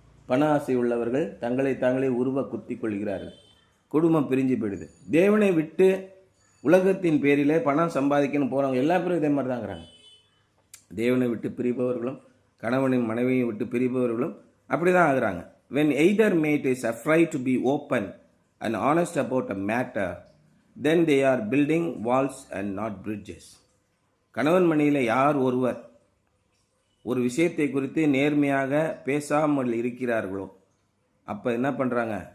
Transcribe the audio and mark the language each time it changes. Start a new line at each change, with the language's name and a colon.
Tamil: பண ஆசை உள்ளவர்கள் தங்களை தாங்களே உருவ குத்தி கொள்கிறார்கள். குடும்பம் பிரிஞ்சு போயிடுது. தேவனை விட்டு உலகத்தின் பேரிலே பணம் சம்பாதிக்கணும் போகிறவங்க எல்லா பேரும் இதே மாதிரி தாங்கிறாங்க. தேவனை விட்டு பிரிப்பவர்களும் கணவனின் மனைவியை விட்டு பிரிப்பவர்களும் அப்படி தான் ஆகுறாங்க.
English: when either mate is afraid to be open and honest about a matter, then they are building walls and not bridges.
Tamil: கணவன் மனைவியில் யார் ஒருவர் ஒரு விஷயத்தை குறித்து நேர்மையாக பேசாமல் இருக்கிறார்களோ அப்போ என்ன பண்ணுறாங்க?